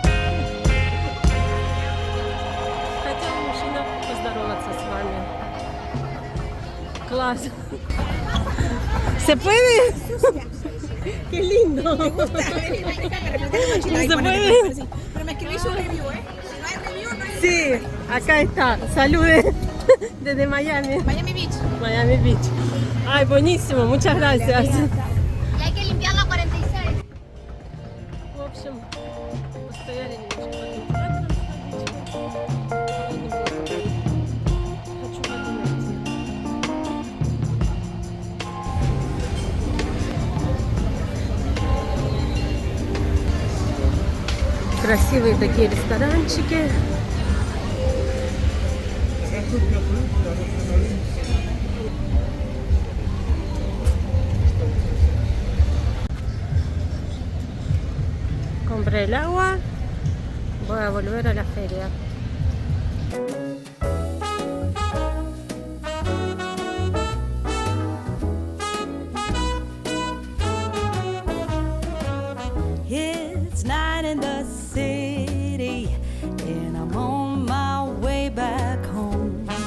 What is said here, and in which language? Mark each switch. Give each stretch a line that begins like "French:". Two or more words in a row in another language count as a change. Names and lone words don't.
Russian: Хотел мужчина поздороваться с вами. Класс.
Spanish: ¿Se puede? Qué lindo. ¿Se puede? Pero me escribí su review, ¿eh? Si no hay review, no hay Sí, acá está. Salude desde Miami. Miami Beach. Miami Beach. Ay, buenísimo. Muchas gracias. Y hay que limpiar la 46.
Russian: В общем, постояли немножко по кинотеатрам. Хочу воду найти. Красивые такие ресторанчики.
Spanish: Compré el agua. Voy a volver a la feria.
English: It's night in the city, and I'm on my way back home.